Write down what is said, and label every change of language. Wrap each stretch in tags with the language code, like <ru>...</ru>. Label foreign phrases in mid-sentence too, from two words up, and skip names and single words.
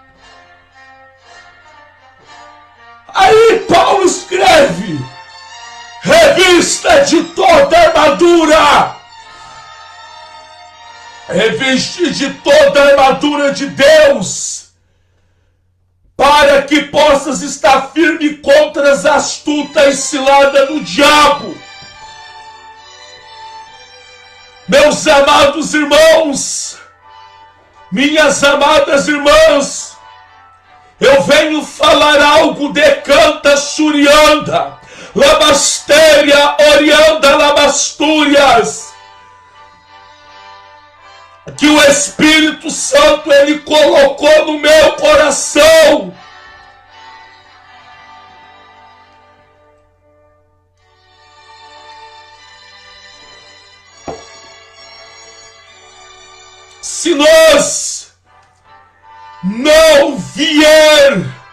<pt>Aí Paulo escreve: revista de toda a armadura, reviste de toda a armadura de Deus, para que possas estar firme contra as astutas ciladas do diabo. Meus amados irmãos, minhas amadas irmãs, eu venho falar algo de canta surianda, labastéria, orianda, labastúrias. que o Espírito Santo ele colocou no meu coração. Se nós não vier</pt>